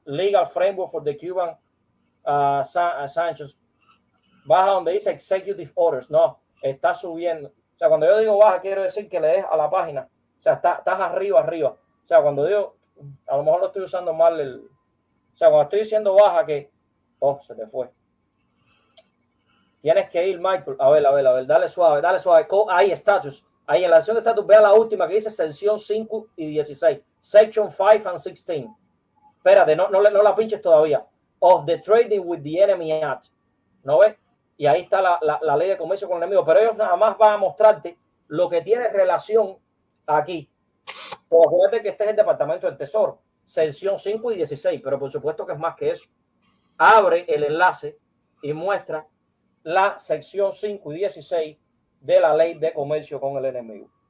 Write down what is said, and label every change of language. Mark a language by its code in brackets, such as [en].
[en] Legal framework for the Cuban sanctions. [es] Baja donde dice executive orders. No, está subiendo. O sea, cuando yo digo baja, quiero decir que le des a la página sea, estás arriba. O sea, cuando digo, a lo mejor lo estoy usando mal, o sea, cuando estoy diciendo baja que, oh, se te fue. Tienes que ir, Michael. A ver, dale suave. Ahí, status. Ahí en la sección de status, vea la última que dice sección 5 y 16. [en] Section 5 and 16. [es] Espérate, no la pinches todavía. [en] Of the Trading with the Enemy Act. [es] ¿No ves? Y ahí está la ley de comercio con el enemigo. Pero ellos nada más van a mostrarte lo que tiene relación aquí. Pues acuérdate que este es el Departamento del Tesoro. Sección 5 y 16. Pero por supuesto que es más que eso. Abre el enlace y muestra la sección 5 y 16 de la ley de comercio con el enemigo.